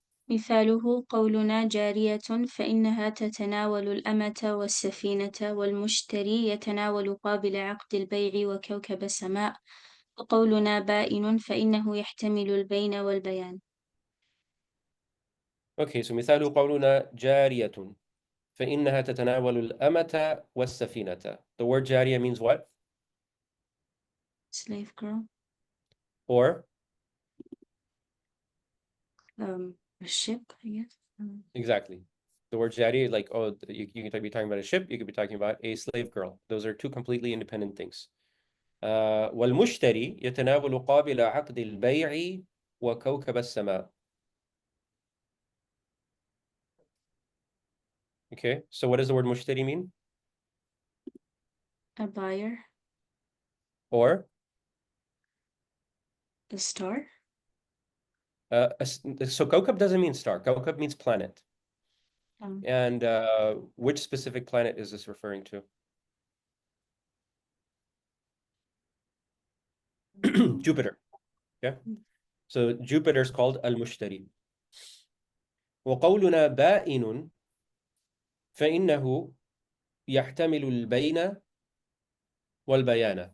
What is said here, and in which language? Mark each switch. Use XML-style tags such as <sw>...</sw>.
<ar>مثاله قولنا جارية فإنها تتناول الأمة والسفينة، والمشتري يتناول قابل عقد البيع وكوكب السماء، وقولنا بائن فإنه يحتمل البين والبيان.</ar> <en>Okay, so</en> <ar>مثال قولنا جارية فإنها تتناول الأمة والسفينة.</ar> <en>The word جارية means what? Slave girl. Or? A ship, I guess. Exactly. The word jari, like, oh, you could be talking about a ship, you could be talking about a slave girl. Those are two completely independent things.</en> <ar>والمشتري يتناول قابل عقد البيع وكوكب السماء.</ar> <en>Okay, so what does the word mushtari mean? A buyer. Or? A star. So kawkab doesn't mean star. Kawkab means planet. And which specific planet is this referring to? Jupiter. Yeah. So Jupiter is called Al-Mushtari.</en> <ar>وقولنا بائن فإنه يحتمل البين والبيان.</ar>